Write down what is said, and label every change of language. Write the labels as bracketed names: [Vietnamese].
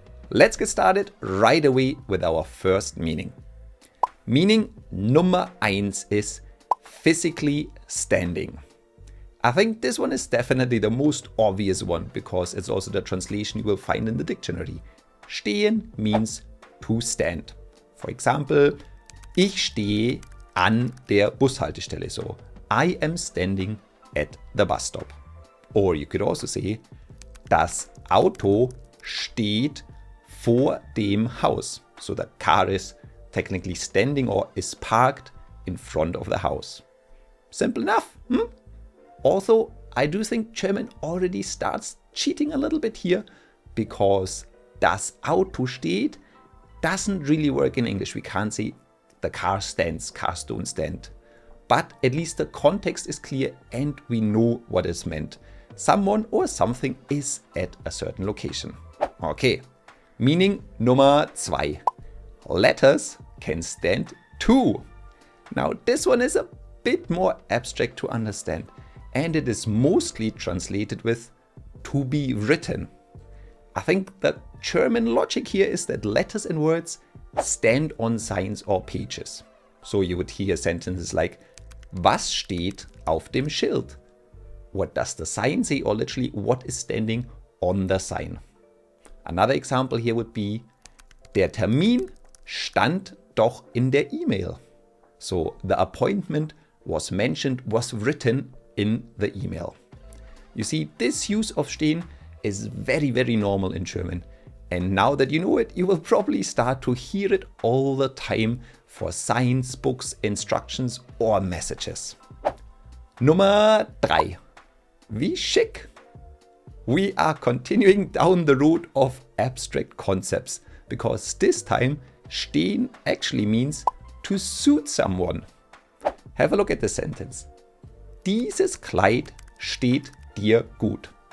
[English] Let's get started right away with our first meaning. Meaning Nummer 1 is physically standing. I think this one is definitely the most obvious one because it's also the translation you will find in the dictionary. Stehen means to stand. For example, [German] ich stehe an der Bushaltestelle. [English] So, I am standing at the bus stop. Or you could also say, [German] das Auto steht vor dem Haus. [English] So the car is technically standing or is parked in front of the house. Simple enough. Also, I do think German already starts cheating a little bit here because [German] das Auto steht [English] doesn't really work in English. We can't say the car stands, cars don't stand. But at least the context is clear and we know what is meant. Someone or something is at a certain location. Okay, meaning Nummer 2. Letters can stand too. Now this one is a bit more abstract to understand and it is mostly translated with to be written. I think the German logic here is that letters and words stand on signs or pages. So you would hear sentences like [German] Was steht auf dem Schild? [English] What does the sign say, or literally what is standing on the sign? Another example here would be [German] Der Termin stand doch in der E-Mail. [English] So the appointment was mentioned, was written in the email. You see, this use of stehen is very normal in German. And now that you know it, you will probably start to hear it all the time for signs, books, instructions or messages. Nummer 3. [German] Wie schick! [English] We are continuing down the road of abstract concepts because this time stehen actually means to suit someone. Have a look at the sentence. [German] Dieses Kleid steht dir gut.